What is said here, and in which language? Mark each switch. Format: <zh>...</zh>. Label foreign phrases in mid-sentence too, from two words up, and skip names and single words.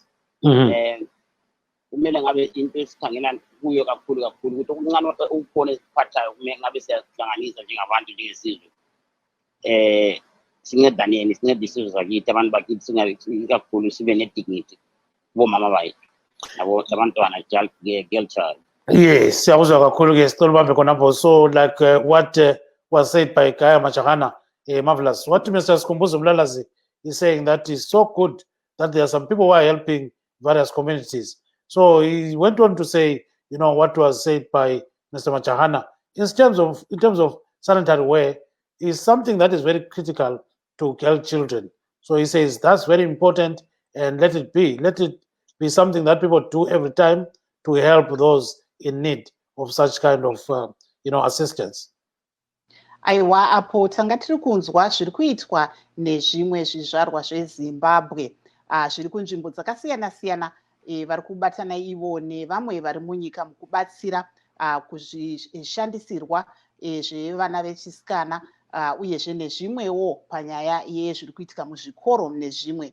<nd>Kumele ngabe into esikhangela kuyo kakhulu ukuthi okuncane ukukhona esiphathayo ngabe siyahlanganisa njengabantu njengesizwe. Sincedaneni, sincede isizwe sakithi, abantu bakithi ikakhulu sibe ne-dignity kubomama bethu nabantwana,</nd> <en>girl child.</en> <nd>Yes, siyakuzwa kakhulu-ke sicela ubambe khonapho.</nd> <en>So like what was said by Gaya Majahana, marvelous. What Mr. Sikhumbuzo Mlalazi is saying that is so good that there are some people who are helping various communities. So he went on to say, what was said by Mr. Majahana in terms of sanitary wear is something that is very critical to girl children. So he says that's very important, and let it be something that people do every time to help those in need of such kind of assistance.</en> <sn>Aiwa, apo tanga tiri kunzwa zviri kuitwa nezvimwe zvizvarwa zveZimbabwe zviri kunzvimbo dzakasiyana-siyana vari kubatana ivo nevamwe vari munyika mukubatsira kuzvishandisirwa zvevana vechisikana uyezve nezvimwewo panyaya yezviri kuitika muzvikoro nezvimwe.</sn>